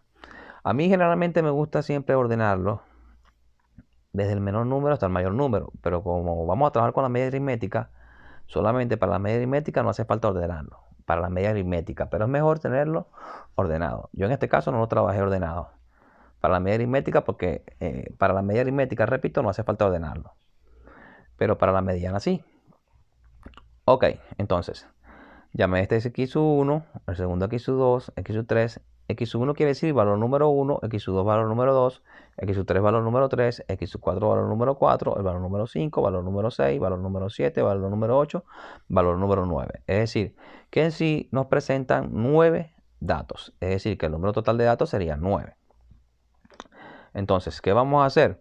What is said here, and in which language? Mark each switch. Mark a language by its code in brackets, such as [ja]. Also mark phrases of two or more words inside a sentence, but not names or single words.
[es] A mí generalmente me gusta siempre ordenarlo desde el menor número hasta el mayor número, pero como vamos a trabajar con la media aritmética, solamente para la media aritmética no hace falta ordenarlo, para la media aritmética, pero es mejor tenerlo ordenado. Yo en este caso no lo trabajé ordenado para la media aritmética porque para la media aritmética, repito, no hace falta ordenarlo, pero para la mediana sí. Ok, entonces, llamé este x sub 1, el segundo x sub 2, x sub 3. X sub 1 quiere decir valor número 1, x sub 2 valor número 2, x sub 3 valor número 3, x sub 4 valor número 4, el valor número 5, valor número 6, valor número 7, valor número 8, valor número 9. Es decir, que en sí nos presentan 9 datos. Es decir, que el número total de datos sería 9. Entonces, ¿qué vamos a hacer?